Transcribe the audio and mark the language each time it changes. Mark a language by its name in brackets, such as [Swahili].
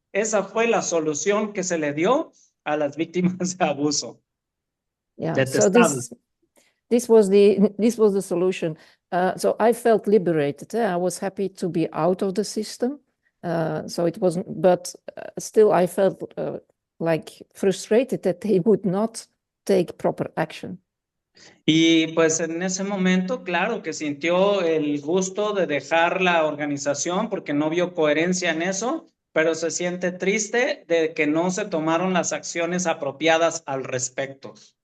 [Spanish] Esa fue la solución que se le dio a las víctimas de abuso. [English] Yeah, so this was the solution. So I felt liberated. I was happy to be out of the system. So it wasn't, but still I felt like frustrated that they would not take proper action. [Spanish] Y pues en ese momento, claro, que sintió el gusto de dejar la organización porque no vio coherencia en eso, pero se siente triste de que no se tomaron las acciones apropiadas al respecto.